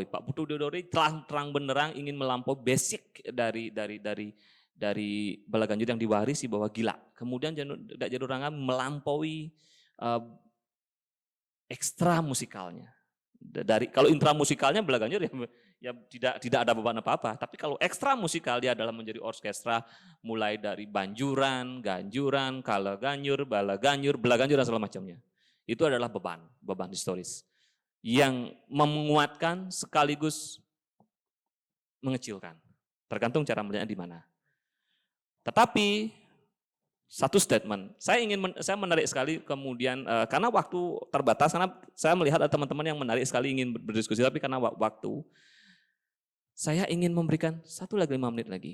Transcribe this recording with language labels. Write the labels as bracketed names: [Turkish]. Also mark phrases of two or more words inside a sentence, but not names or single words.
[Indonesian] Pak Putu Dodore terang benderang ingin melampaui basic dari Balaganjur yang diwarisi bahwa gila. Kemudian Januaranga melampaui ekstra musikalnya. Kalau intra musikalnya Balaganjur ya tidak ada beban apa-apa, tapi kalau ekstra musikal dia adalah menjadi orkestra mulai dari banjuran, ganjuran, kalaganjur, balaganjur, belaganjur dan segala macamnya. Itu adalah beban historis yang menguatkan sekaligus mengecilkan, tergantung cara melihatnya di mana. Tetapi satu statement, saya menarik sekali kemudian karena waktu terbatas, karena saya melihat ada teman-teman yang menarik sekali ingin berdiskusi, tapi karena waktu, saya ingin memberikan 5 menit lagi.